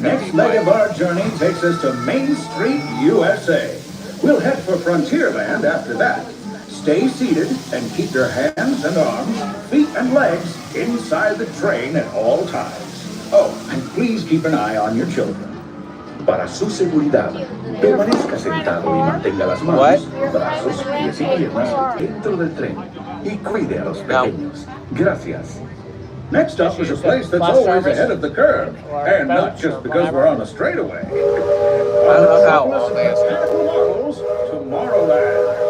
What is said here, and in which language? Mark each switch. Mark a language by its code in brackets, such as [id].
[en] Next leg of our journey takes us to Main Street, USA. We'll head for Frontierland after that. Stay seated and keep your hands and arms, feet and legs inside the train at all times. Oh, and please keep an eye on your children. [es] Para su seguridad, permanezca sentado y mantenga las manos, brazos, pies y piernas dentro del tren y cuide a los pequeños. Gracias. [en] Next up is a place that's always ahead of the curve, and not just because we're on a straightaway. I don't know how all this. Tomorrowland.